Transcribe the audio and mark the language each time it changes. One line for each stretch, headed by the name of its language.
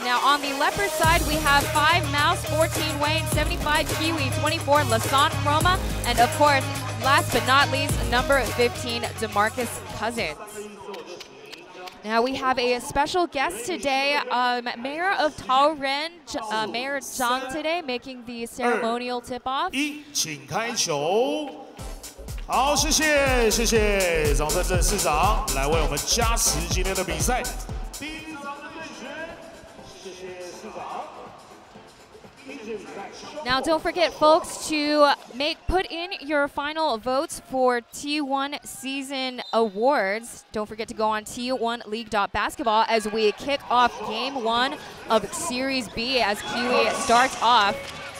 English: Now, on the Leopard side, we have 5 Mouse, 14 Wayne, 75 Kiwi, 24 Lassant Chroma, and of course, last but not least, number 15 DeMarcus Cousins. Now we have a special guest today, Mayor of Taoren, Mayor Zhang today, making the ceremonial tip-off.
Chinese: 请开球。好，谢谢，掌声郑市长来为我们加时今天的比赛。第一场的对决，谢谢市长。
English: Now don't forget, folks, to put in your final votes for T1 season awards. Don't forget to go on T1League.basketball as we kick off Game 1 of Series B as Kiwi starts off.